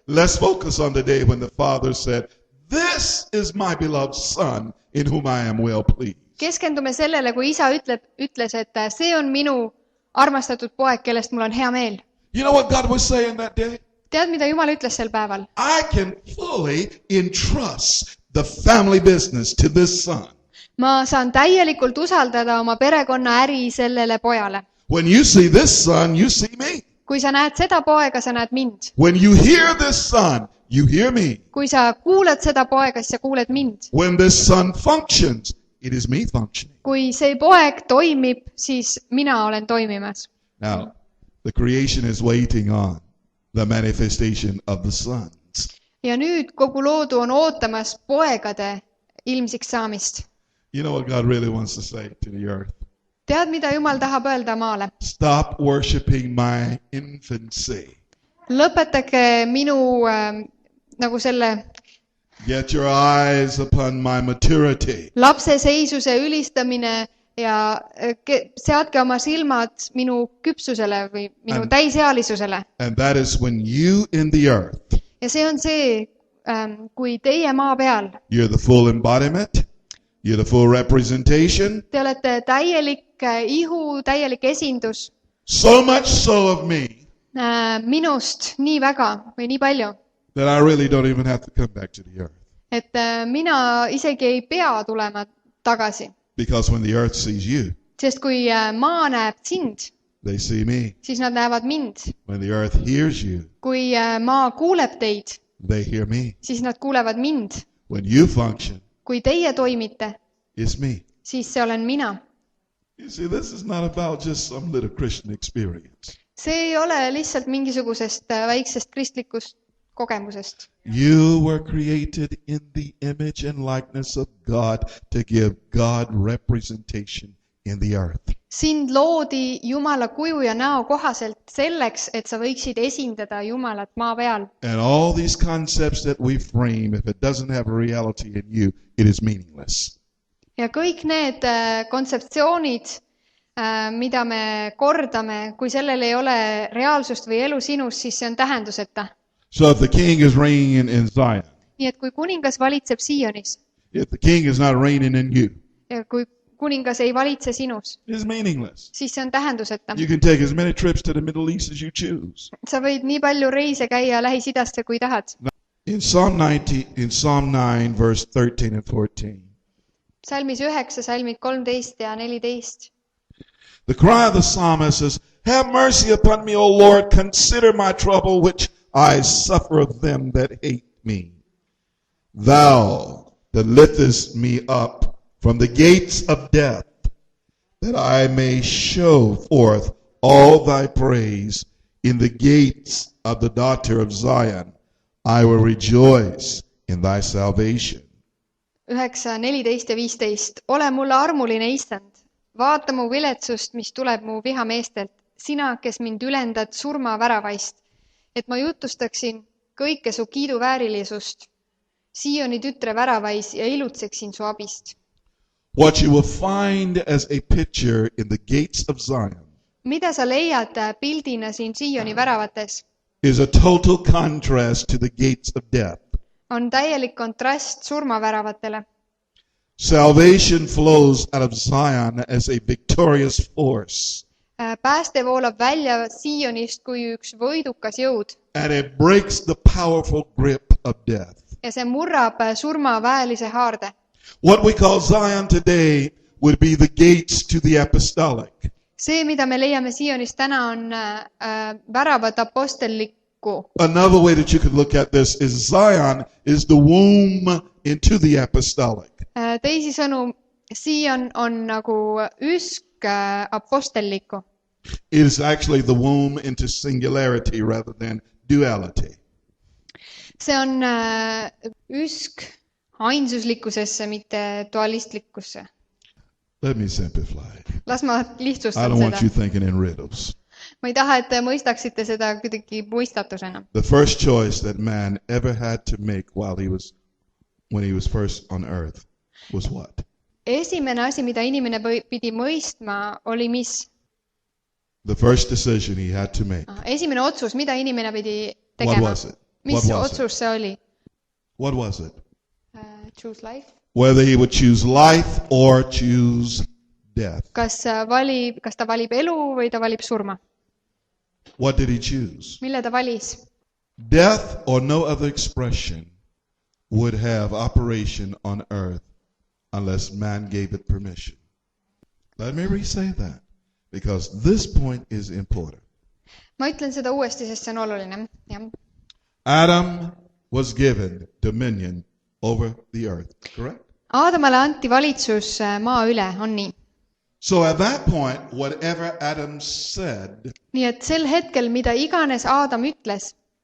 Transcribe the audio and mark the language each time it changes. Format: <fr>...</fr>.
<en>Let's focus on the day when the father said, "This is my beloved son in whom I am well pleased."</en> <et>Keskendume sellele, kui isa ütles, et see on minu armastatud poeg, kellest mul on hea meel.</et> <en>You know what God was saying that day?</en> <et>Tead, mida Jumal ütles sel päeval?</et> <en>I can fully entrust the family business to this son.</en> <et>Ma saan täielikult usaldada oma perekonna äri sellele pojale.</et> <en>When you see this son, you see me.</en> <et>Kui sa näed seda poega, sa näed mind.</et> <en>When you hear this son, you hear me.</en> <et>Kui sa kuuled seda poega, siis sa kuuled mind.</et> <en>When this son functions, it is me functioning.</en> <et>Kui see poeg toimib, siis mina olen toimimas.</et> <en>Now, the creation is waiting on the manifestation of the sons.</en> <et>Ja nüüd kogu loodu on ootamas poegade ilmsiks saamist.</et> <en>You know what God really wants to say to the earth?</en> <et>Tead, mida Jumal tahab öelda maale?</et> <en>Stop worshiping my infancy.</en> <et>Lõpetage minu nagu selle</et> <en>Get your eyes upon my maturity.</en> <et>lapse seisuse ülistamine ja seadke oma silmad minu küpsusele või minu täisealisusele.</et> <en>And that is when you in the earth.</en> <et>Ja see on see, kui teie maa peal.</et> <en>You're the full embodiment. You're the full representation.</en> <et>Te olete täielik ihu, täielik esindus.</et> <en>So much so of me.</en> <et>Minust nii väga või nii palju.</et> <en>That I really don't even have to come back to the earth.</en> <et>Et mina isegi ei pea tulema tagasi.</et> <en>Because when the earth sees you,</en> <et>Sest kui maa näeb sind,</et> <en>they see me.</en> <et>siis nad näevad mind.</et> <en>When the earth hears you,</en> <et>Kui maa kuuleb teid,</et> <en>they hear me.</en> <et>siis nad kuulevad mind.</et> <en>When you function,</en> <et>Kui teie toimite,</et> <en>it's me.</en> <et>siis see olen mina.</et> <en>You see, this is not about just some little Christian experience.</en> <et>See ei ole lihtsalt mingisugusest väiksest kristlikust kogemusest.</et> <en>You were created in the image and likeness of God to give God representation in the earth.</en> <et>Sind loodi Jumala kuju ja näo kohaselt selleks, et sa võiksid esindada Jumalat maa peal.</et> <en>And all these concepts that we frame, if it doesn't have a reality in you, it is meaningless.</en> <et>Ja kõik need kontseptsioonid, mida me kordame, kui sellel ei ole reaalsust või elu sinus, siis see on tähenduseta.</et> <en>So if the king is reigning in Zion,</en> <et>Nii et kui kuningas valitseb Siionis</et> <en>if the king is not reigning in you,</en> <et>ja kui kuningas ei valitse sinus,</et> <en>it is meaningless.</en> <et>siis see on tähenduseta.</et> <en>You can take as many trips to the Middle East as you choose.</en> <et>Sa võid nii palju reise käia Lähis-Idasse, kui tahad.</et> <en>In Psalm 9, verse 13 and 14,</en> <et>Salmis 9, salmid 13 ja 14.</et> <en>the cry of the psalmist is, have mercy upon me, O Lord, consider my trouble, which I suffer of them that hate me. Thou that liftest me up from the gates of death, that I may show forth all thy praise in the gates of the daughter of Zion. I will rejoice in thy salvation.</en> <et>9, 14 ja 15. Ole mulle armuline, Issand. Vaata mu viletsust, mis tuleb mu vihameestelt. Sina, kes mind ülendad surmaväravaist, et ma jutustaksin kõike su kiiduväärilisust. Siioni tütre väravais ja ilutseksin su abist.</et> <en>What you will find as a picture in the gates of Zion</en> <et>Mida sa leiad pildina siin Siioni väravates,</et> <en>is a total contrast to the gates of death.</en> <et>on täielik kontrast surmaväravatele.</et> <en>Salvation flows out of Zion as a victorious force,</en> <et>Pääste voolab välja Siionist kui üks võidukas jõud</et> <en>and it breaks the powerful grip of death.</en> <et>ja see murrab surmaväelise haarde.</et> <en>What we call Zion today would be the gates to the apostellik.</en> <et>See, mida me leiame Siionist täna, on väravad apostelliku.</et> <en>Another way that you could look at this is Zion is the womb into the apostellik.</en> <et>Teisisõnu, Siion on nagu üsk apostelliku.</et> <en>It is actually the womb into singularity rather than duality.</en> <et>See on üsk ainsuslikkusesse, mitte dualistlikkusse.</et> <en>Let me simplify it.</en> <et>Las ma</et> <en>I</en> <et>lihtsustan</et> <en>don't want</en> <et>seda.</et> <en>you thinking in riddles.</en> <et>Ma ei taha, et te mõistaksite seda kuidagi mõistatusena.</et> <en>The first choice that man ever had to make when he was first on earth was what?</en> <et>Esimene asi, mida inimene pidi mõistma, oli mis?</et> <en>The first decision he had to make.</en> <et>Esimene otsus, mida inimene pidi</et> <en>What</en> <et>tegema.</et> <en>was it?</en> <et>Mis</et> <en>What was it?</en> <et>otsus see oli?</et> <en>What was it? Choose life. Whether he would choose life or choose death.</en> <et>Kas ta valib elu või ta valib surma?</et> <en>What did he choose?</en> <et>Mille ta valis?</et> <en>Death or no other expression would have operation on earth unless man gave it permission. Let me re-say that because this point is important.</en> <et>Ma ütlen seda uuesti, sest see on oluline. Ja.</et> <en>Adam was given dominion over the earth, correct?</en> <et>Aadamale anti valitsus maa üle, on nii.</et> <en>So at that point, whatever Adam said,</en> <et>Nii et sel hetkel, mida iganes Aadam ütles,</et>